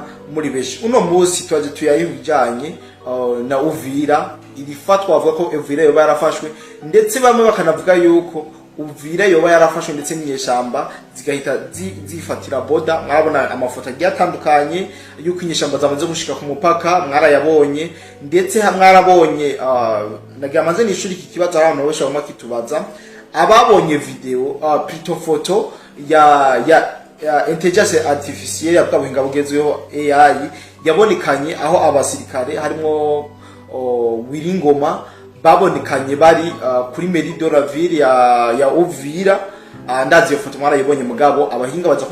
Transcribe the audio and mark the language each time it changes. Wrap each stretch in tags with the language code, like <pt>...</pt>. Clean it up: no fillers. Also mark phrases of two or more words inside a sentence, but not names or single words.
<rn>muri beshi uno munsi twaje tuyayibijanye na Uvira irifatwa bavuga ko Uvira yoba yarafashwe ndetse bamwe bakanavuga yuko Uvira yoba yarafashwe ndetse n'inyeshamba zigahita zifatira boda mwabona amafoto agiye atandukanye yuko inyeshamba zamaze gushika ku mupaka mwarayabonye ndetse mwarabonye nagamaze n'ishuri iki kibazo abantu bose bamwe kitubaza ababonye video photo photo ya</rn> <fr>intelligence artificielle</fr> <rn>yabwabuhinga bugezweho AI yabonekanye aho abasirikare harimo Wiringoma babonekanye bari kuri</rn> <fr>Mairie de la Ville</fr> <rn>ya Uvira ndazi iyo foto mwarayibonye mugabo abahinga baza</rn>